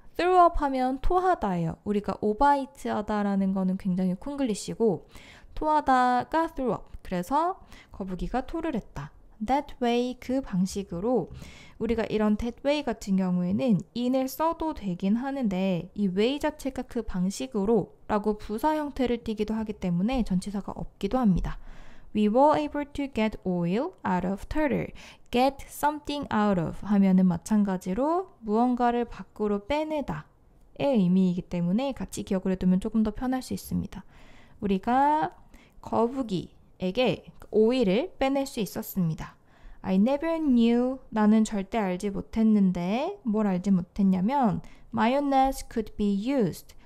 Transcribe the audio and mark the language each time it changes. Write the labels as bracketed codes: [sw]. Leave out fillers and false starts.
[ko] threw up 하면 토하다예요. 우리가 오바이트 하다라는 거는 굉장히 콩글리시고 토하다가 threw up. 그래서 거북이가 토를 했다. that way 그 방식으로 우리가 이런 that way 같은 경우에는 in을 써도 되긴 하는데 이 way 자체가 그 방식으로 라고 부사 형태를 띠기도 하기 때문에 전치사가 없기도 합니다. [en] We were able to get oil out of turtle. [ko] get something out of 하면은 마찬가지로 무언가를 밖으로 빼내다의 의미이기 때문에 같이 기억을 해두면 조금 더 편할 수 있습니다. 우리가 거북이에게 오일을 빼낼 수 있었습니다. [en] I never knew. [ko] 나는 절대 알지 못했는데 뭘 알지 못했냐면 [en] mayonnaise could be used.